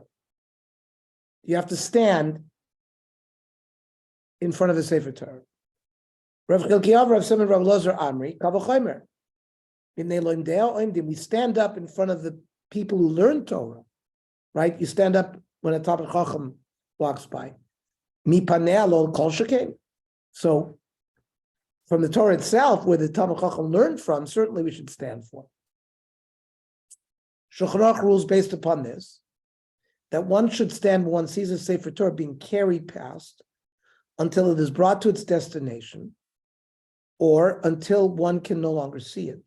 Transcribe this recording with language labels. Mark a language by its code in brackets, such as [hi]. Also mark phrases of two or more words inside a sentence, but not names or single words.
[en] You have to stand in front of the [he] ספר תורה. רב חלקיה, רב סימון, רב לעזר אמרי, קל וחומר. [en] We stand up in front of the people who learn Torah, right? You stand up when a [he] תלמיד חכם [en] walks by. [he] מי פני לא כל שכן. [en] So, from the Torah itself, where the [he] תלמיד חכם [en] learned from, certainly we should stand for. Shulchan Aruch rules based upon this, that one should stand when one sees a [he] ספר תורה [en] being carried past until it is brought to its destination, or until one can no longer see it.